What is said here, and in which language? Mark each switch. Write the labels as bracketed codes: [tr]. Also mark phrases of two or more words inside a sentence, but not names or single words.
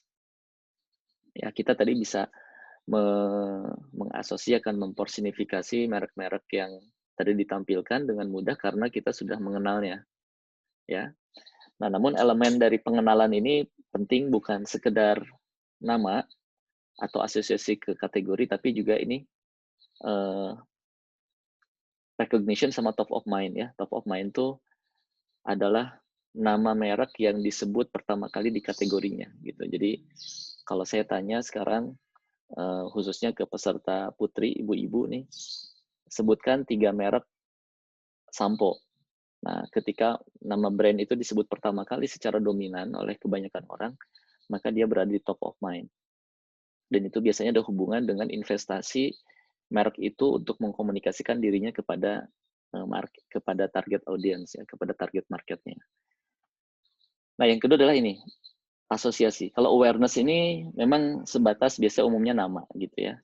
[id] Ya, kita tadi bisa mengasosiasikan, mempersonifikasi merek-merek yang tadi ditampilkan dengan mudah karena kita sudah mengenalnya. Ya. Nah, namun elemen dari pengenalan ini penting bukan sekedar nama atau asosiasi ke kategori, tapi juga ini recognition sama [en] top of mind [id] ya. [en] Top of mind [id] itu adalah nama merek yang disebut pertama kali di kategorinya gitu. Jadi kalau saya tanya sekarang khususnya ke peserta putri, ibu-ibu nih, sebutkan 3 merek sampo. Nah, ketika nama brand itu disebut pertama kali secara dominan oleh kebanyakan orang, maka dia berada di [en] top of mind. [id] Dan itu biasanya ada hubungan dengan investasi merek itu untuk mengkomunikasikan dirinya kepada kepada [en] target audience [id] ya, kepada target marketnya. Nah, yang kedua adalah ini, asosiasi. Kalau awareness ini memang sebatas biasa umumnya nama gitu ya.